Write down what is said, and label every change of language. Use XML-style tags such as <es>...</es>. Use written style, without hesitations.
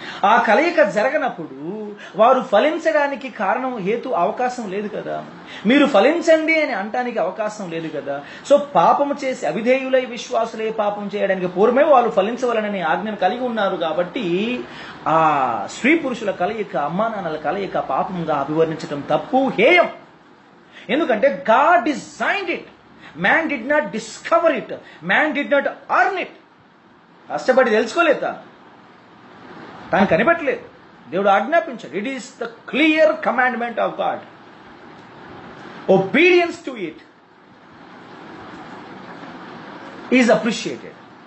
<te>ఆ కలయిక జరగనప్పుడు వారు ఫలించడానికి కారణం అవకాశం లేదు కదా, మీరు ఫలించండి అని అనటానికి అవకాశం లేదు కదా. సో పాపము చేసి అవిధేయులై విశ్వాసులై పాపం చేయడానికి పూర్వమే వాళ్ళు ఫలించవలనని ఆజ్ఞను కలిగి ఉన్నారు కాబట్టి ఆ స్త్రీ పురుషుల కలయిక, అమ్మా నాన్నల కలయిక పాపంగా అభివర్ణించడం తప్పు, హేయం. ఎందుకంటే</te> <en>God designed it. Man did not discover it. Man did not earn it.</en> <te>కష్టపడి తెలుసుకోలేదు, తాను కనిపెట్టలేదు, దేవుడు ఆజ్ఞాపించాడు.</te> <en>It is the clear commandment of God. Obedience to it is appreciated.</en>